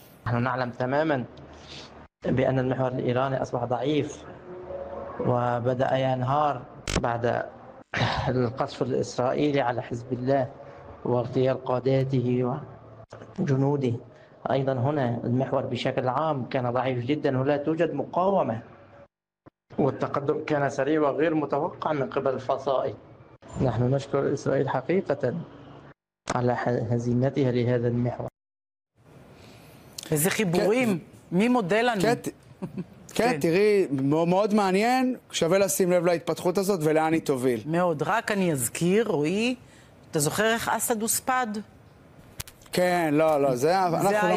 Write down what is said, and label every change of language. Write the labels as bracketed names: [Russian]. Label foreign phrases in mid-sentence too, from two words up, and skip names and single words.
[Arabic] نحن نعلم تماما بأن المحور الإيراني أصبح ضعيف وبدأ ينهار بعد القصف الإسرائيلي على حزب الله واغتيال قاداته وجنوده. أيضا هنا المحور بشكل عام كان ضعيف جدا ولا توجد مقاومة، والتقدم كان سريع وغير متوقع من قبل الفصائل. نحن نشكر إسرائيل حقيقة على هزيمتها לهذا المحور. [Hebrew] איזה חיבורים, מי מודה לנו? כן, תראי, מאוד מעניין, שווה לשים לב להתפתחות הזאת ולאן היא תוביל. מאוד, רק אני אזכיר, רועי, אתה זוכר איך אסד הוספד? כן, לא, אנחנו לא מספידים